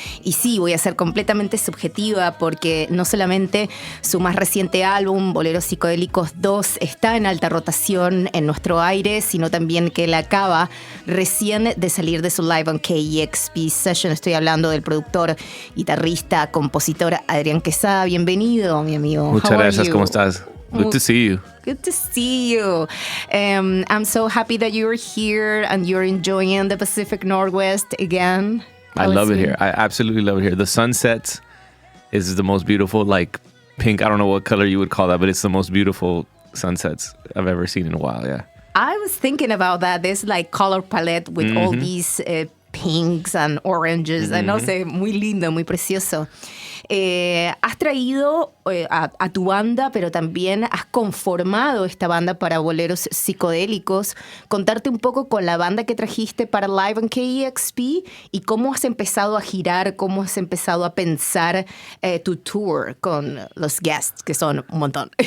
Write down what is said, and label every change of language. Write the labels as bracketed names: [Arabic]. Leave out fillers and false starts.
[Spanish] Y sí, voy a ser completamente subjetiva porque no solamente su más reciente álbum, Boleros Psicodélicos 2, está en alta rotación en nuestro aire, sino también que él acaba recién de salir de su Live on KEXP Session. Estoy hablando del productor, guitarrista, compositor Adrián Quesada. Bienvenido, mi amigo. Muchas gracias, ¿cómo estás? [English] Good to see you. Good to see you. I'm so happy that you're here and you're enjoying the Pacific Northwest again. I love it here. I absolutely love it here. The sunsets is the most beautiful, like pink. I don't know what color you would call that, but it's the most beautiful sunsets I've ever seen in a while, yeah. I was thinking about that. There's like color palette with all these pinks and oranges. [Spanish] No sé, muy lindo, muy precioso. Has traído a tu banda, pero también has conformado esta banda para Boleros Psicodélicos. Contarte un poco con la banda que trajiste para Live on KEXP y cómo has empezado a girar, cómo has empezado a pensar tu tour con los guests, que son un montón.